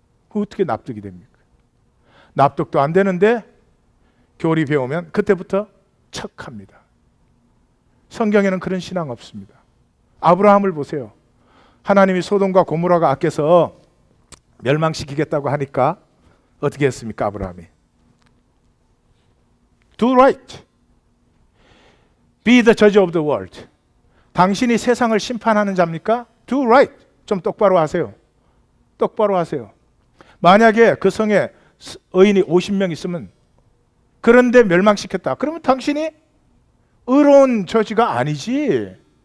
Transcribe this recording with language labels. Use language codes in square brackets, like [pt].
[ko] 어떻게 납득이 됩니까? 납득도 안 되는데 교리 배우면 그때부터 척합니다. 성경에는 그런 신앙 없습니다. 아브라함을 보세요. 하나님이 소돔과 고모라가 악해서 멸망시키겠다고 하니까 어떻게 했습니까? [en] 아브라함이 Do right. Be the judge of the world. [ko] 당신이 세상을 심판하는 자입니까? [en] Do right. [ko] 좀 똑바로 하세요. 똑바로 하세요. 만약에 그 성에 의인이 50명 있으면 그런데 멸망시켰다. 그러면 당신이 의로운 저지가 아니지.